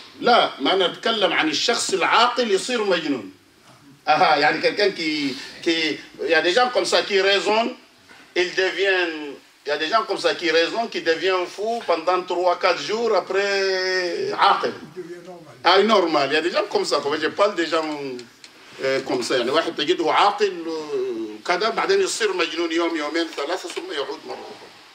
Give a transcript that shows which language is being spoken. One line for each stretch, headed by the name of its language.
Arabic: لا ما نتكلم عن الشخص العاقل يصير مجنون.
French: يعني quelqu'un qui il y a des gens comme ça qui raisonnent, ils deviennent. Il y a des gens comme ça qui raisonnent, qui deviennent fous pendant 3-4 jours après عاقل. Ah, normal. Il y a des gens comme ça. Je parle des gens comme ça.
Arabic: يعني واحد تجده عاقل كذا بعدين يصير مجنون يوم يومين 3 ثم يعود مرة أخرى.